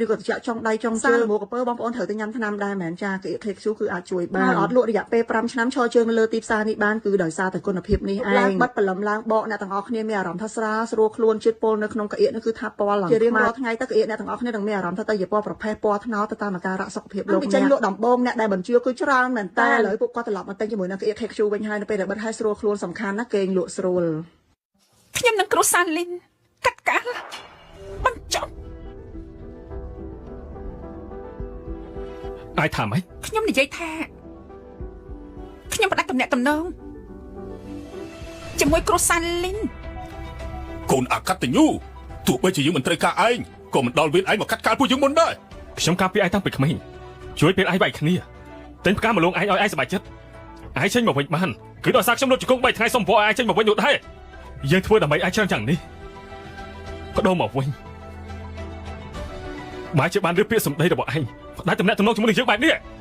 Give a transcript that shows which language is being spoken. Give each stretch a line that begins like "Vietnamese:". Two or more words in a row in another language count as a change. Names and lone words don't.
Khmer: ក៏ត្រជាក់ចុងដៃចុងជើងមកកពើបងប្អូនត្រូវទៅញ៉ាំថ្នាំដែរមែនចាក្អៀក KQ គឺអាចជួយបានអត់លក់រយៈពេល5ឆ្នាំឈរជើងនៅលើទីផ្សារនេះបានគឺដោយសារតែគុណភាពនេះឯងបិទបលឹមឡើងបកអ្នកទាំងអស់គ្នាមានអារម្មណ៍ថាស្រាលស្រួលខ្លួនជាតិពុលនៅក្នុងក្អៀកនេះគឺថាពណ៌ឡើងជារៀងរាល់ថ្ងៃទៅក្អៀកអ្នកទាំងអស់គ្នានឹងមានអារម្មណ៍ថាទៅជាពណ៌ប្រផេះពណ៌ថ្នោតទៅតាមអាការៈសុខភាពលោកអ្នកចេញលក់ដំបងអ្នកដែលបញ្ជាគឺច្រើនមែនតើឥឡូវពួកគាត់ត្រឡប់មកទិញជាមួយនឹងក្អៀក KQ វិញហើយនៅពេលដែលបិទហើយស្រួលខ្លួនសំខាន់ណាស់គេងលក់ស្រួល ខ្ញុំនឹងគ្រួសារលីនកាត់កាលបញ្ចប់
Vietnamese: ai thả mày
Khmer: ខ្ញុំនិយាយថាខ្ញុំផ្ដាច់ទំនាក់ទំនងជាមួយគ្រួសារលីនកូនអកតញ្ញូទោះបីជាយើងមិនត្រូវការឯងក៏មិនដល់វេនឯងមកកាត់កាលពួកយើងមុនដែរ ខ្ញុំការពារឯងតាំងពីក្មេងជួយពេលឯងបែកគ្នាទិញផ្កាមកលងឯងឲ្យឯងសប្បាយចិត្តឯងចេញមកវិញបានគឺដោយសារខ្ញុំលុបជង្គង់3ថ្ងៃសុំព្រោះឯងចេញមកវិញនោះដែរយើងធ្វើដើម្បីឯងច្រើនយ៉ាងនេះបដូរមកវិញបើជាបានរៀបពាក្យសម្ដីរបស់ឯងផ្ដាច់ទំនាក់ទំនងជាមួយនឹងយើងបែបនេះ